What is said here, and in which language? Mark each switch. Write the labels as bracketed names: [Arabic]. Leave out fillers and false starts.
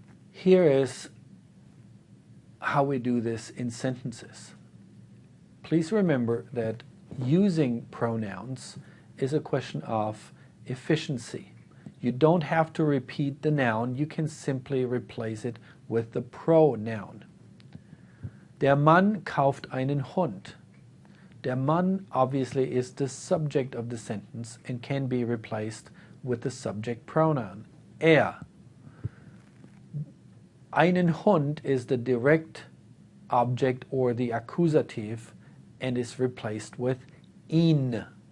[English] Here is how we do this in sentences. Please remember that using pronouns is a question of efficiency. You don't have to repeat the noun, you can simply replace it with the pronoun. [German] Der Mann kauft einen Hund. [English] Der Mann obviously is the subject of the sentence and can be replaced with the subject pronoun, er. Einen Hund is the direct object or the accusative and is replaced with ihn.